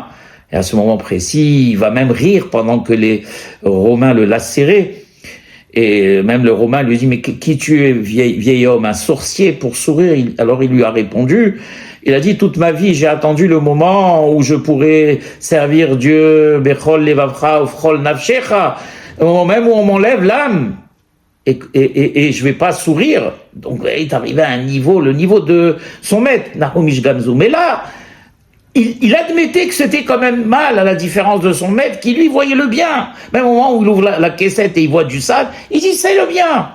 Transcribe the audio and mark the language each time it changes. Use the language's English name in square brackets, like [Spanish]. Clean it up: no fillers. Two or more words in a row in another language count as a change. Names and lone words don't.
[French] Et à ce moment précis, il va même rire pendant que les Romains le lacéraient. Et même le Romain lui dit, mais qui tu es, vieil homme, un sorcier, pour sourire? Alors il lui a répondu, il a dit, toute ma vie, j'ai attendu le moment où je pourrais servir Dieu, [Hebrew] בכל לבבך ובכל נפשך, [French] au moment même où on m'enlève l'âme, et je vais pas sourire. Donc il est arrivé à un niveau, le niveau de son maître, Nahumish Gamzu. Mais là, il admettait que c'était quand même mal, à la différence de son maître, qui lui voyait le bien. Même au moment où il ouvre la caissette et il voit du sale, il dit, c'est le bien.